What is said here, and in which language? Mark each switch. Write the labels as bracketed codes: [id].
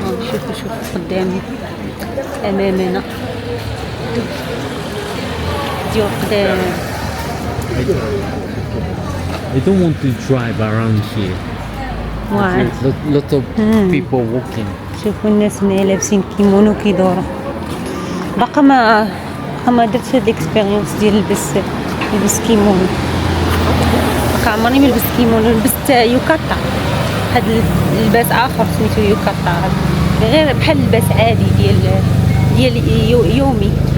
[ar] شوف قدامي أمامنا ديو قدام. [en] I don't want to drive around here. [ar] واعر. [en] There's lot of people walking. [ar] شوفوا الناس هنا لابسين كيمونو كيدوروا. باقا ما درت هاد الاكسبيريونس ديال نلبس كيمونو. باقا عمرني ما لبست كيمونو. لبست يوكاتا. هاد اللباس اخر سميتو يوكاتا غير بحال اللباس عادي ديال يومي.